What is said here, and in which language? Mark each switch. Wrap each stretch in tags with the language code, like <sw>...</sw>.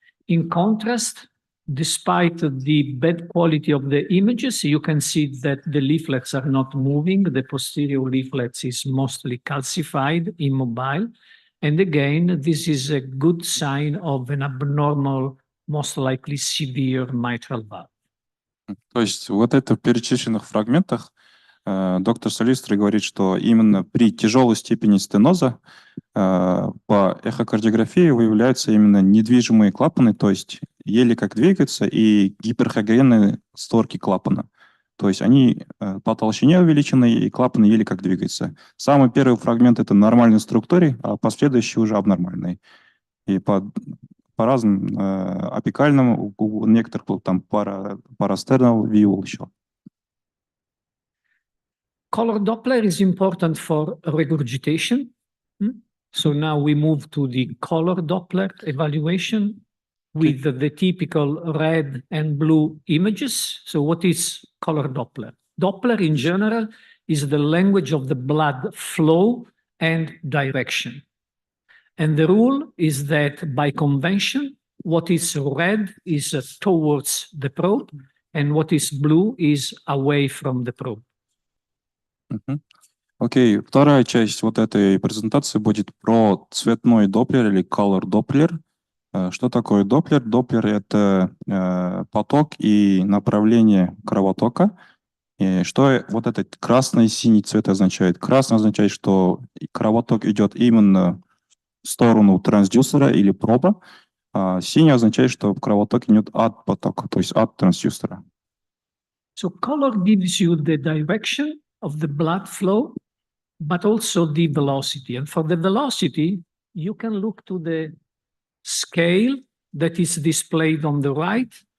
<en>In contrast, despite the bad quality of the images, you can see that the leaflets are not moving. The posterior leaflets is mostly calcified, immobile. And again, this is a good sign of an abnormal, most likely severe mitral valve.</en> <ru>То есть вот это в перечисленных фрагментах доктор Солистри говорит, что именно при тяжелой степени стеноза по эхокардиографии выявляются именно недвижимые клапаны, то есть еле как двигаются, и гиперхогенные створки клапана. То есть они по толщине увеличены, и клапаны еле как двигаются. Самый первый фрагмент — это нормальной структуре, а последующие уже абнормальные. И по разным апикальным, у некоторых там парастернал view еще.</ru> <en>Color Doppler is important for regurgitation. So now we move to the color Doppler evaluation with the typical red and blue images. So what is color Doppler? Doppler in general is the language of the blood flow and direction. And the rule is that by convention, what is red is towards the probe, and what is blue is away from the probe.</en> <ru>Окей, вторая часть вот этой презентации будет про цветной доплер или color доплер. Что такое доплер? Доплер — это поток и направление кровотока. И что вот этот красный и синий цвет означает? Красный означает, что кровоток идет именно в сторону трансдюсера или проба, а синий означает, что кровоток идет от потока, то есть от трансдюсера.</ru> <en>So color gives you the direction of the blood flow, but also the velocity. And for the velocity, you can look to the scale that is displayed on the right.</en>